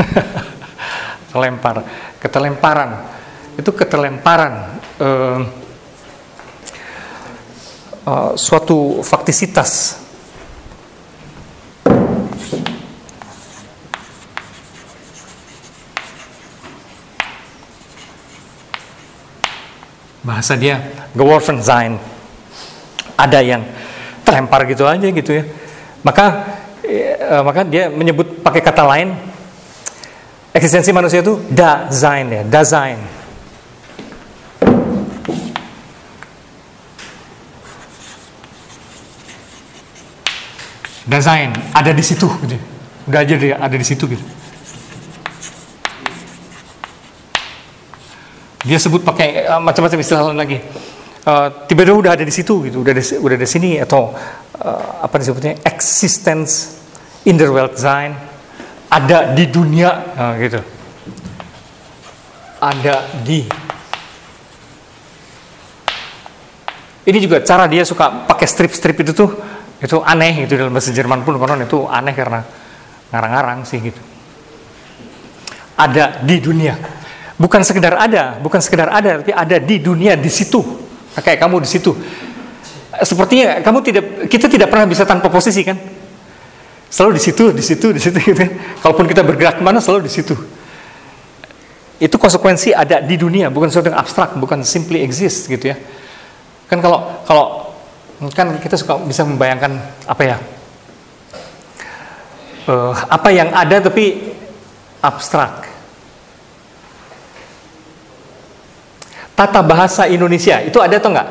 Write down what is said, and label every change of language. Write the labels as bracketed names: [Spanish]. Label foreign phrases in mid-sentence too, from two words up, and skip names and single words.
[Indonesian] Keterlemparan itu suatu faktisitas. Bahasa dia [German] geworfen sein, [Indonesian] ada yang terlempar gitu aja gitu ya. Maka dia menyebut pakai kata lain, eksistensi manusia itu Dasein ya, Dasein. Dasein ada di situ gitu. Udah aja dia ada di situ gitu. Dia sebut pakai macam-macam istilah lain lagi. Tiba-tiba udah ada di situ gitu, udah di sini, atau apa disebutnya, [German] existence in der Welt sein, [Indonesian] ada di dunia gitu. Ada di. Ini juga cara dia suka pakai strip-strip itu aneh gitu, dalam bahasa Jerman pun konon itu aneh karena ngarang-ngarang sih gitu. Ada di dunia. Bukan sekedar ada, tapi ada di dunia, di situ. Kayak kamu di situ. Sepertinya kita tidak pernah bisa tanpa posisi kan? Selalu di situ gitu kan. Kalaupun kita bergerak kemana selalu di situ. Itu konsekuensi ada di dunia, bukan sesuatu yang abstrak, bukan [English] simply exist [Indonesian] gitu ya. Kan kalau kan kita suka bisa membayangkan apa ya? apa yang ada tapi abstrak. Tata bahasa Indonesia itu ada atau enggak?